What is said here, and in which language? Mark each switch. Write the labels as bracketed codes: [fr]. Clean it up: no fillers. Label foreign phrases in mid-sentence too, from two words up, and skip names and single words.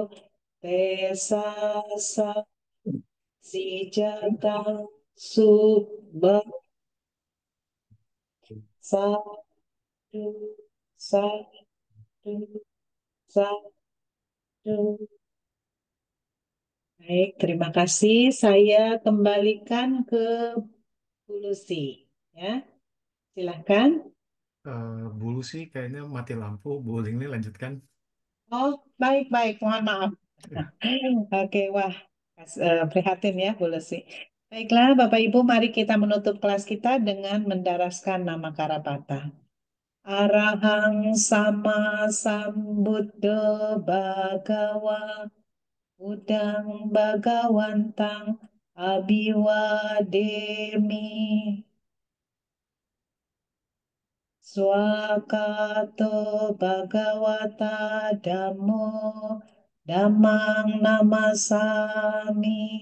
[pi] tesasa si jatang subha sadu sadu sadu. [id] Baik, terima kasih. Saya kembalikan ke Bu Lucy. Ya, silahkan. Bu Lucy kayaknya mati lampu. Bu Lingli lanjutkan. Oh, baik. Mohon maaf. Oke, wah, prihatin ya, Bu Lucy. Baiklah, Bapak Ibu, mari kita menutup kelas kita dengan mendaraskan nama Karapata. [pi] Arahang sama sambuddho bhagawa udang bagawantang abiwademi swakato bhagawata dhammo dhammang namasami